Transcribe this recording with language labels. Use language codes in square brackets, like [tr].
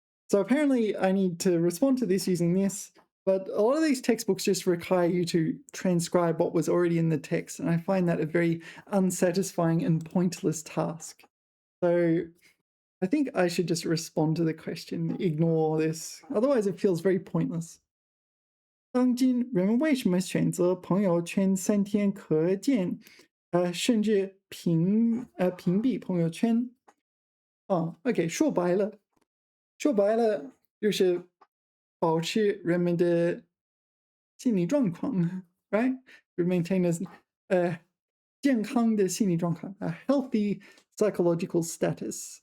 [en] So apparently I need to respond to this using this, but a lot of these textbooks just require you to transcribe what was already in the text, and I find that a very unsatisfying and pointless task. So I think I should just respond to the question, ignore this. Otherwise it feels very pointless. [zh] 当今人们为什么选择朋友圈3天可见，甚至屏蔽朋友圈？哦，OK，说白了就是保持人们的心理状况，right? [en] To maintain a 健康的心理状况， a healthy psychological state.